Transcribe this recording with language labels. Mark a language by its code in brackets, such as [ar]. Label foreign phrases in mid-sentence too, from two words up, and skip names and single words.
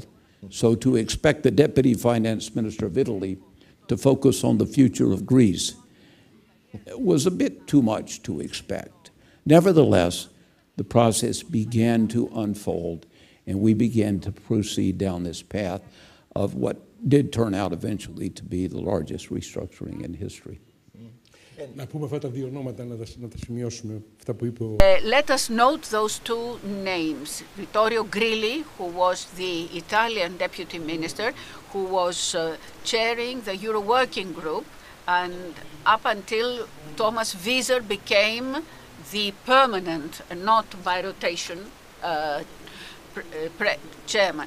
[en] So to expect the deputy finance minister of Italy to focus on the future of Greece was a bit too much to expect. Nevertheless, the process began to unfold, and we began to proceed down this path of what did turn out eventually to be the largest restructuring in history. [el] Να πούμε αυτά τα δύο ονόματα, να τα σημειώσουμε, αυτά που είπε ο... [en] Let us note those two names. Vittorio Grilli, who was the Italian deputy minister, who was chairing the Euro working group, and up until Thomas Wieser became the permanent, not by rotation, chairman.